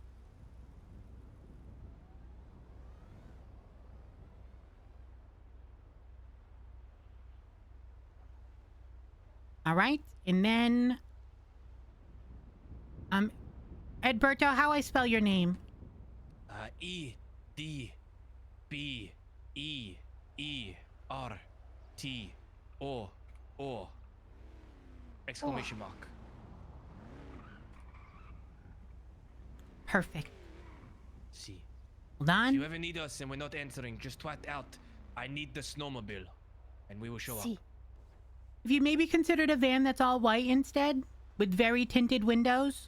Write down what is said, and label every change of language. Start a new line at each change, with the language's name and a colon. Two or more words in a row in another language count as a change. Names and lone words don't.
English: All right, and then Edberto, how I spell your name? E D B E E R T O O exclamation mark. Perfect. See. Hold If on. you ever need us and we're not answering, just twat out. I need the snowmobile, and we will show See, up. Have you maybe considered a van that's all white instead, with very tinted windows?